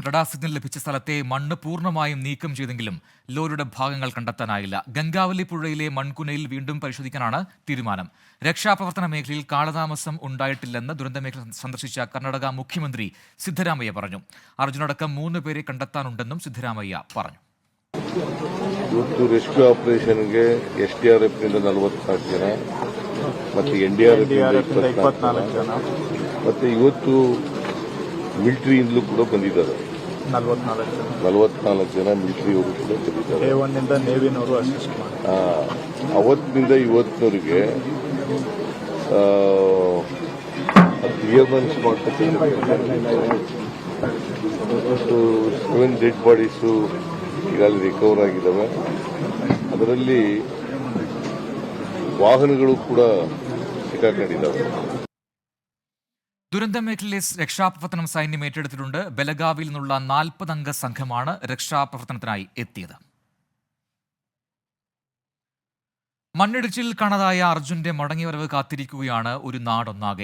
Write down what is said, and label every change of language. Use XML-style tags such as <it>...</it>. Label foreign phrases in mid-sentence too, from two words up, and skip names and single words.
<ml>റഡാർ സിഗ്നൽ ലഭിച്ച സ്ഥലത്തെ മണ്ണ് പൂർണ്ണമായും നീക്കം ചെയ്തെങ്കിലും ലോറിയുടെ ഭാഗങ്ങൾ കണ്ടെത്താനായില്ല. ഗംഗാവലി പുഴയിലെ മൺകുനയിൽ വീണ്ടും പരിശോധിക്കാനാണ് തീരുമാനം. രക്ഷാപ്രവർത്തന മേഖലയിൽ കാലതാമസം ഉണ്ടായിട്ടില്ലെന്ന് ദുരന്തമേഖല സന്ദർശിച്ച കർണാടക മുഖ്യമന്ത്രി സിദ്ധരാമയ്യ പറഞ്ഞു. അർജുനടക്കം 3 പേരെ കണ്ടെത്താനുണ്ടെന്നും സിദ്ധരാമയ്യ പറഞ്ഞു.</ml> <en>rescue operation</en> <kn>SDRF ನಿಂದ 44 ಜನ ಮತ್ತು NDRF ನಿಂದ 24 ಜನ ಮತ್ತು ಇವತ್ತು ಮಿಲಿಟರಿಯಿಂದಲೂ ಕೂಡ ಬಂದಿದ್ದಾರೆ. 44 ಜನ ಮಿಲಿಟರಿಯವರು ಕೂಡ ಬಂದಿದ್ದಾರೆ. A1 ನಿಂದ ನೇವಿನವರು ಅಸಿಸ್ಟ್ ಮಾಡ್ತಾರೆ. ಅವತ್ತಿನಿಂದ ಇವತ್ತಿನವರೆಗೆ ಕ್ಲಿಯರೆನ್ಸ್ ಮಾಡ್ತಕ್ಕಂಥ 7</kn> <en>dead bodies</en> <kn>ಈಗಾಗಲೇ ರಿಕವರ್ ಆಗಿದ್ದಾವೆ. ಅದರಲ್ಲಿ ವಾಹನಗಳು ಕೂಡ ಸಿಕ್ಕಾಕೊಂಡಿದ್ದಾವೆ.</kn> <ml>ദുരന്തമേഖലയിലെ രക്ഷാപ്രവർത്തനം സൈന്യം ഏറ്റെടുത്തിട്ടുണ്ട്. ബലഗാവിയിൽ നിന്നുള്ള 40 അംഗ സംഘമാണ് രക്ഷാപ്രവർത്തനത്തിനായി എത്തിയത്. മണ്ണിടിച്ചിൽ കാണാതായ അർജുന്റെ മടങ്ങിവരവ് കാത്തിരിക്കുകയാണ് ഒരു നാടൊന്നാകെ.</ml>